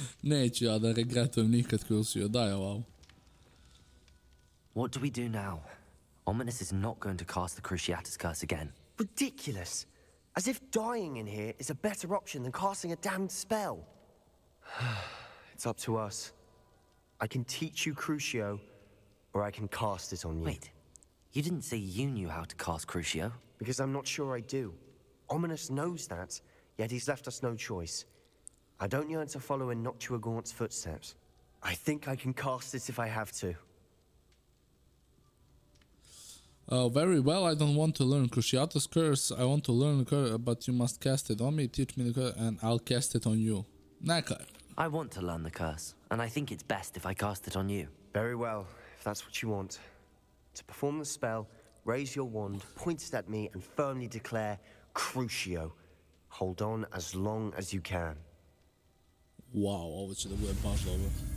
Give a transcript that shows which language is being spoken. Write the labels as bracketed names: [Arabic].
[Serbian] Neću ja da regretujem nikad CRUCIO, daj ovamo. [English] What do we do now? Ominous is not going to cast the Cruciatus curse again. Ridiculous. As if dying in here is a better option than casting a damned spell. It's up to us. I can teach you Crucio, or I can cast it on you. Wait, you didn't say you knew how to cast Crucio? Because I'm not sure I do. Ominous knows that, yet he's left us no choice. I don't yearn to follow in Noctua Gaunt's footsteps. I think I can cast it if I have to. Very well, I don't want to learn Cruciatus curse. I want to learn the curse, but you must cast it on me, teach me the curse, and I'll cast it on you. [Serbian] Neka. [English] I want to learn the curse, and I think it's best if I cast it on you. Very well, if that's what you want. To perform the spell, raise your wand, point it at me, and firmly declare Crucio. Hold on as long as you can. [Serbian] Wow, ovo će da bude baš dobro.